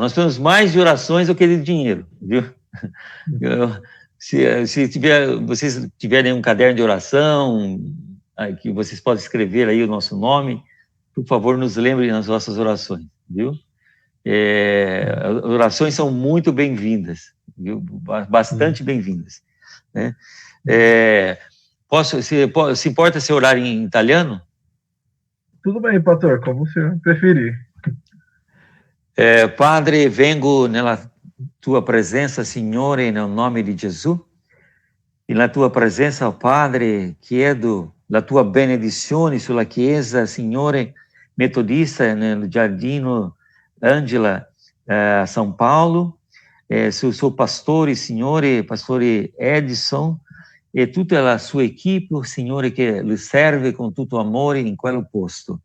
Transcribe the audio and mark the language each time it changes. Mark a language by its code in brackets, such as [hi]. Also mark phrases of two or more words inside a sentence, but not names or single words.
[pt] Nós temos mais de orações do que de dinheiro, viu? Se vocês tiverem um caderno de oração, que vocês podem escrever aí o nosso nome, por favor, nos lembrem nas vossas orações, viu? As orações são muito bem-vindas, viu? Bastante bem-vindas, né? Se importa se orar em italiano? Tudo bem, pastor, como o senhor preferir. [it] Padre, vengo nella tua presenza, Signore, nel nome di Gesù. Nella tua presenza, Padre, chiedo la tua benedizione sulla Chiesa, Signore, metodista nel Giardino Angela, [pt] São Paulo, [it] sul suo pastore, Signore, pastore Edson, e tutta la sua equipe, Signore, che le serve con tutto amore in quel posto.